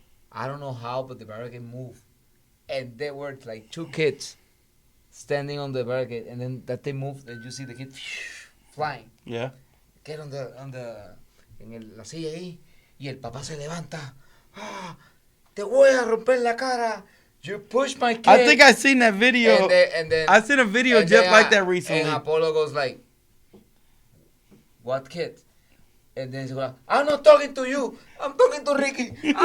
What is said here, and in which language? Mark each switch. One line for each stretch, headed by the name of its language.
English: I don't know how, but the barricade moved. And there were like two kids standing on the barricade, and then that they moved, and you see the kid flying. Yeah. Get on
Spanish: la silla ahí, y el papá se levanta. Ah, te voy a romper la cara.
English: You push my kid. I think I seen that video. And then I seen a video just like that recently. And Apollo goes like, "What kid?" And then he goes, "I'm not talking to you. I'm talking to Ricky."